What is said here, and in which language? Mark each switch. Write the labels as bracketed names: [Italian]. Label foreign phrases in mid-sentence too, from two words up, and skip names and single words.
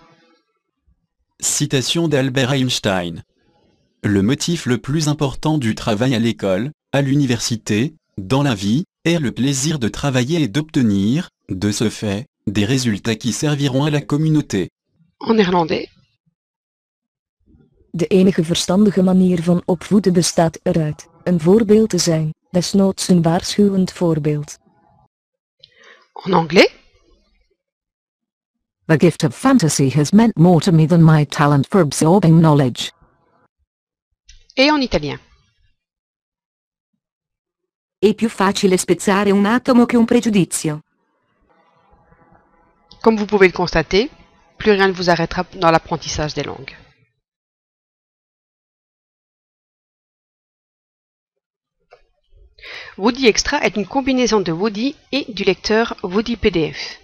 [French] Citation d'Albert Einstein. Le motif le plus important du travail à l'école, à l'université, dans la vie, est le plaisir de travailler et d'obtenir, de ce fait, des résultats qui serviront à la communauté. En néerlandais. [Dutch] De enige verstandige manier van opvoeden bestaat eruit een voorbeeld te zijn, desnoods een waarschuwend voorbeeld. [French] En anglais. [English] The gift of fantasy has meant more to me than my talent for absorbing knowledge. [French] Et en italien. [Italian] È più facile spezzare un atomo che un pregiudizio. [French] Comme vous pouvez le constater, plus rien ne vous arrêtera dans l'apprentissage des langues. Woody Extra est une combinaison de Woody et du lecteur Woody PDF.